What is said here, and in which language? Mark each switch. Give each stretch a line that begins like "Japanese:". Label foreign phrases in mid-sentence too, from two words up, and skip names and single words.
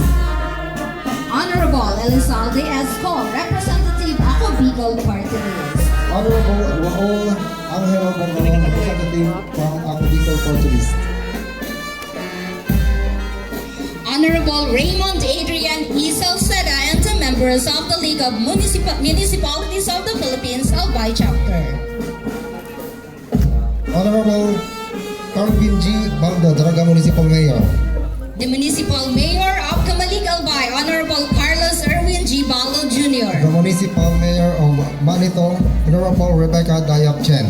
English: Honorable Elizalde Esco, Representative ako Bicol Party List. Honorable Raul Angelo Bongalon, representative from ang Bicol Party List. Honorable Raymond Adrian E. Salceda and the members of the League of Municipalities of the Philippines Albay Chapter. Honorable Carvin G. Baldo, Daraga Municipal Mayor. The Municipal Mayor of Camalig Albay, Honorable Carlos Erwin G. Baldo Jr. The Municipal Mayor of Manito, Honorable Rebecca Dayap Chen.